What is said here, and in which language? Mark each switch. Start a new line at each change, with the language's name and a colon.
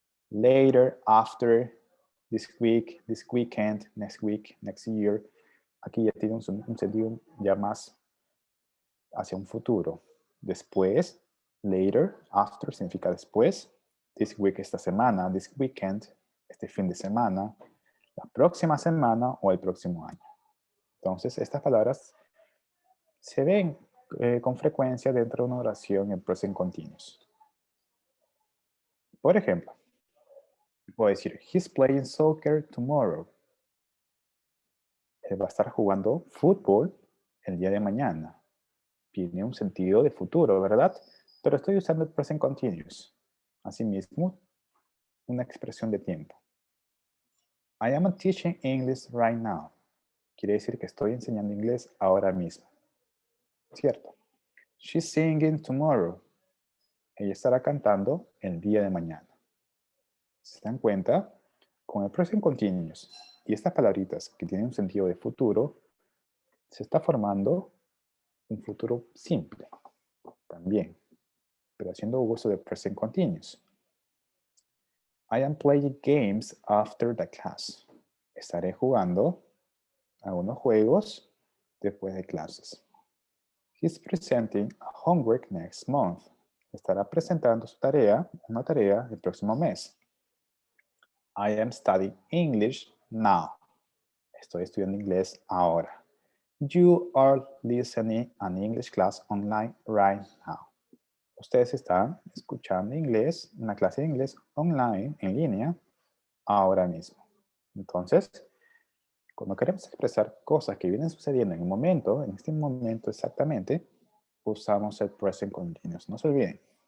English: Later, after, this week, this weekend, next week, next year.
Spanish: Aquí ya tiene un sentido ya más hacia un futuro. Después, later, after significa después.
English: This week,
Spanish: esta semana.
English: This weekend,
Spanish: este fin de semana. La próxima semana o el próximo año. Entonces, estas palabras se ven con frecuencia dentro de una oración en present continuous. Por ejemplo, puedo decir,
English: he's playing soccer tomorrow.
Spanish: Él va a estar jugando fútbol el día de mañana. Tiene un sentido de futuro, ¿verdad? Pero estoy usando el present continuous. Asimismo, una expresión de tiempo.
English: I am teaching English right now.
Spanish: Quiere decir que estoy enseñando inglés ahora mismo. ¿Cierto?
English: She's singing tomorrow.
Spanish: Ella estará cantando el día de mañana. ¿Se dan cuenta? Con el present continuous y estas palabritas que tienen un sentido de futuro, se está formando un futuro simple también, pero haciendo uso de present continuous.
English: I am playing games after the class.
Spanish: Estaré jugando algunos juegos después de clases.
English: He's presenting a homework next month.
Spanish: Estará presentando su tarea, una tarea el próximo mes.
English: I am studying English now.
Spanish: Estoy estudiando inglés ahora.
English: You are listening an English class online right now.
Spanish: Ustedes están escuchando inglés, una clase de inglés online, en línea, ahora mismo. Entonces, cuando queremos expresar cosas que vienen sucediendo en un momento, en este momento exactamente, usamos el present continuous. No se olviden.